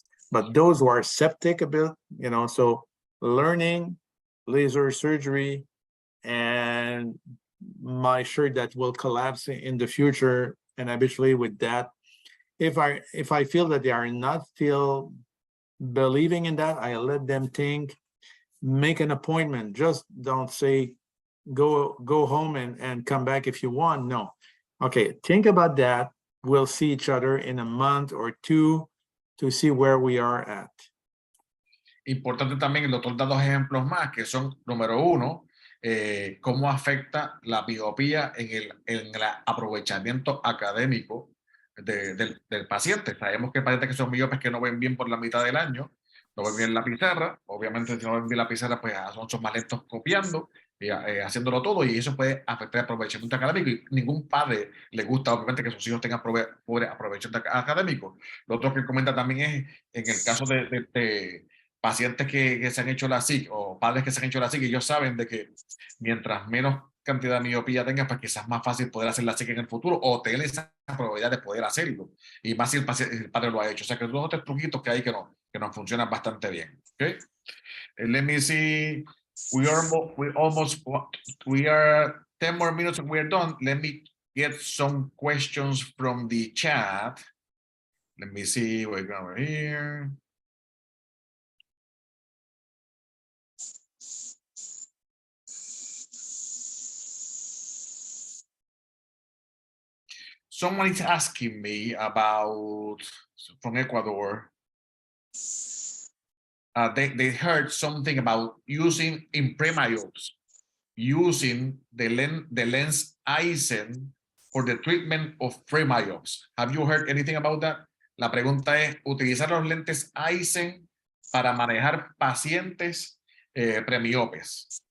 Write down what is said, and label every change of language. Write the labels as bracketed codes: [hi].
[en] But those who are skeptic about, so learning, laser surgery, and my shirt that will collapse in the future, and habitually with that, if I feel that they are not still believing in that, I let them think, make an appointment. Just don't say, go home and come back if you want. No. Okay, think about that. We'll see each other in a month or two to see where we are at. [es] Importante también, el doctor da dos ejemplos más, que son, número uno, cómo afecta la miopía en el aprovechamiento académico del paciente. Sabemos que hay pacientes que son miopes que no ven bien por la mitad del año, no ven bien la pizarra. Obviamente, si no ven bien la pizarra, pues son más lentos copiando, haciéndolo todo, y eso puede afectar el aprovechamiento académico. Y ningún padre le gusta, obviamente, que sus hijos tengan pobre aprovechamiento académico. Lo otro que comenta también es, en el caso de pacientes que se han hecho la SIC o padres que se han hecho la SIC, ellos saben de que mientras menos cantidad de miopía tengan, pues quizás es más fácil poder hacer la SIC en el futuro o tener esa probabilidad de poder hacerlo. Y más si el padre lo ha hecho. O sea que dos o tres truquitos que hay que nos funcionan bastante bien. [en] Okay? Let me see. We are 10 more minutes and we are done. Let me get some questions from the chat. Let me see. We're going over here. Someone is asking me about, from Ecuador, they heard something about using in pre-myopes, using the lens Eisen for the treatment of pre-myopes. Have you heard anything about that? [es] La pregunta es, ¿utilizar los lentes Eisen para manejar pacientes premiopes?